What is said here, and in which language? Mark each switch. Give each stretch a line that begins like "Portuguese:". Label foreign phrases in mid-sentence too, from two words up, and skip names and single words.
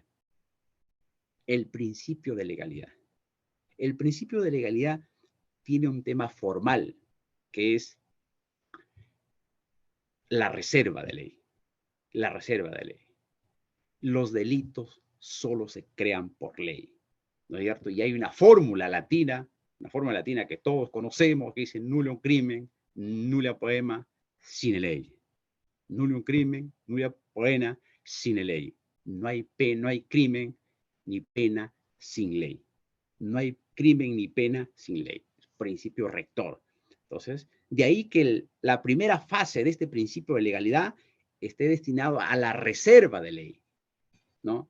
Spanish: El principio de legalidad. El principio de legalidad tiene un tema formal, que es la reserva de ley. La reserva de ley. Los delitos solo se crean por ley, ¿no es cierto? Y hay una fórmula latina que todos conocemos, que dice
Latin: nullum crimen, nulla poena, sine ley. Nullum crimen, nulla poena, sine ley.
Spanish: No hay crimen ni pena sin ley. No hay crimen ni pena sin ley. Principio rector. Entonces, de ahí que la primera fase de este principio de legalidad esté destinado a la reserva de ley, ¿no?